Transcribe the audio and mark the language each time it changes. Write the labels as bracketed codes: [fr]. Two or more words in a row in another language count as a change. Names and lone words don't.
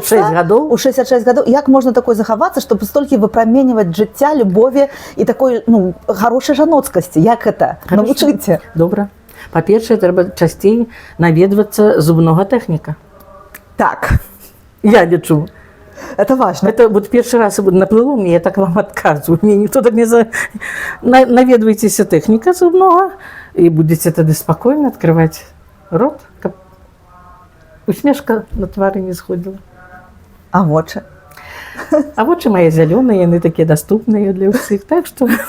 [be] У 66 гадоў? У 66 гадоў. Як можна такой захавацца, чтобы столькі выпраменьваць жыцця, любові і такой, хорошай жаноцкасці? Як гэта? Навучыце. Добра. Па-першае, трэба часцей наведвацца зубнога тэхніка. Так. Я лічу. [ru] Это важно. Это вот [be] першы раз наплыло мне, я так вам адказваю. Мне ніхто так не наведвайцеся тэхніка зубнога, і будзеце тады спакойна адкрываць рот, каб усмешка на твары не сходзіла. А вочы? А вочы мае зялёныя, яны такія даступныя для ўсіх, так што...